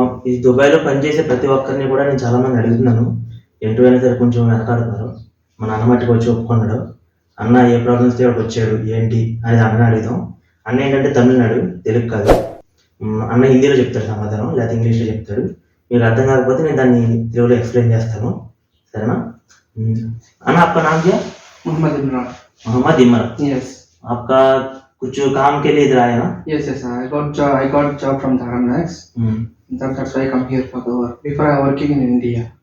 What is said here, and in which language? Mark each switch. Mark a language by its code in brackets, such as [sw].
[te] ఈ దుబాయ్లో పనిచేసే ప్రతి ఒక్కరిని కూడా నేను చాలామంది అడుగుతున్నాను. ఎటు అయినా సరే కొంచెం వెనకాడుతున్నారు. మా నాన్న మట్టికి వచ్చి ఒప్పుకున్నాడు. అన్న ఏ ప్రాబ్లమ్స్ తోటి వచ్చాడు ఏంటి అనేది అన్నని అడుగుతాం. అన్న ఏంటంటే తమిళనాడు, తెలుగు కాదు. అన్న హిందీలో చెప్తాడు సమాధానం, లేకపోతే ఇంగ్లీష్లో చెప్తాడు. మీకు అర్థం కాకపోతే నేను దాన్ని తెలుగులో ఎక్స్ప్లెయిన్ చేస్తాను, సరేనా? [hi] అన్న आपका नाम क्या? मोहम्मद इमरान. मोहम्मद इमरान. [en] Yes. [hi] आपका कुछ काम के लिए इधर आया ना? [en] Yes. I got job from Tharanax. That's why I come here for the work. Before I working in India.